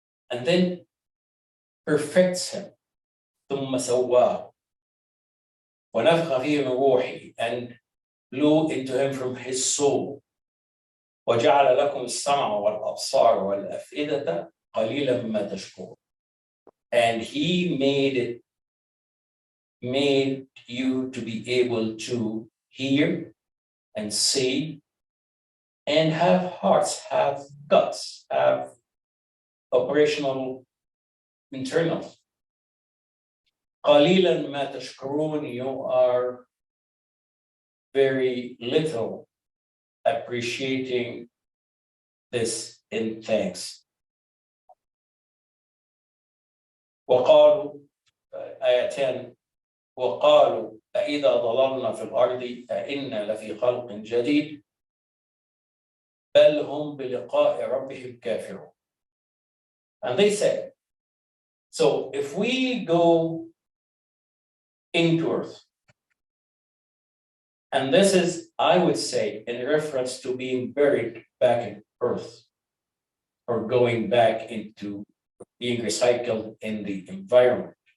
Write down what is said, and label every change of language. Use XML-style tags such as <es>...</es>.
<en>And then perfects him.</en> <ar>ثم سواه ونفخ فيه من روحي,</ar> <en>and blew into him from his soul.</en> <ar>وجعل لكم السمع والأبصار والأفئدة قليلا ما تشكرون.</ar> <en>And he made you to be able to hear and see and have hearts, have guts, have operational internals.</en> <ar>قليلا ما تشكرون,</ar> <en>you are very little appreciating this in thanks.</en> <ar>وقالوا آية 10 وقالوا أإذا ضللنا في الأرض أإنا لفي خلق جديد بل هم بلقاء ربهم كافرون.</ar> <en>And they said, so if we go into earth, and this is, I would say, in reference to being buried back in earth or going back into being recycled in the environment.</en>